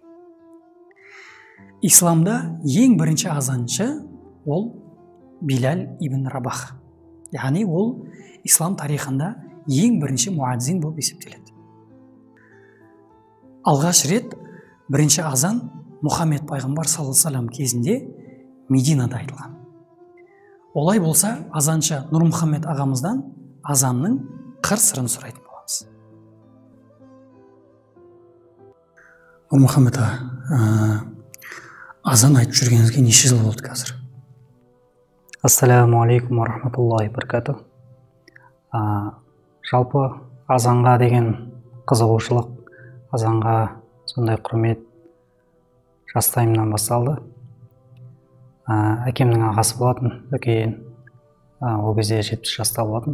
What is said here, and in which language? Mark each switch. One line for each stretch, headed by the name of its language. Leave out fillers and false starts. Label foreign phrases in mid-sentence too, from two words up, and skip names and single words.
Kazakh: Исламда ең бірінші азаншы ол Билал ибн Рабах. Яғни ол ислам тарихында ең бірінші муадзин болып есептеледі. Алғаш рет бірінші азан Мұхаммед пайғамбар
Arabic: صلى الله عليه وسلم
Kazakh: кезінде Мединада айтылған. Олай болса, азаншы Нұр Мұхаммед ағамыздан азанның қыр-сырын сұрайтын боламыз. Нұр Мұхаммед аға, азан айтып жүргеніңізге неше жыл болды қазір?
Arabic: السلام عليكم ورحمة الله وبركاته.
Kazakh: Жалпы азанға деген қызығушылық, азанға сондай құрмет жастайымнан басталды. Әкемнің ағасы болатын, үлкен, ол кезде 70 жаста болатын.